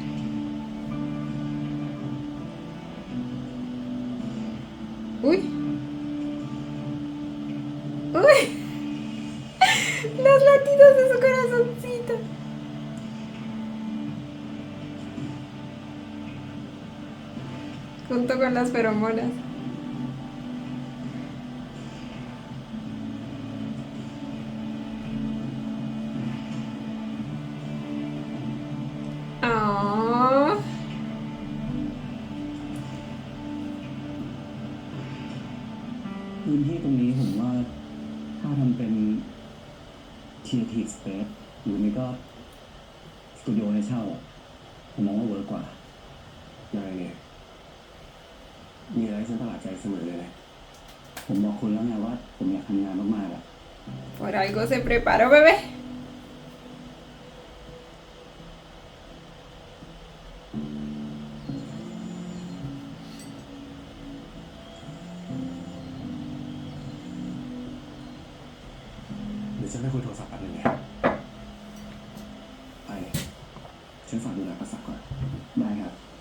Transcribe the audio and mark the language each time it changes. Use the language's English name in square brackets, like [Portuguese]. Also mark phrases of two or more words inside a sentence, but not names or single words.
[Spanish] Uy. Uy. Los latidos de su corazoncito. Junto con las feromonas. Ah. [Thai] พื้นที่ตรงนี้ผมว่าถ้าทำเป็น [English] Creative Space [Thai] หรือไม่ก็สตูดิโอให้เช่าผมมองว่าเวิร์กกว่ายังไงเนี่ยมีอะไรฉันประหลาดใจเสมอเลยนะผมบอกคุณแล้วไงว่าผมอยากทำงานมากๆอะ [Spanish] Por algo se preparó, bebé. [Thai] เดี๋ยวฉันไปคุยโทรศัพท์แป๊บนึงนะไอ้ฉันฝากดูแลภาษาก่อนได้ครับ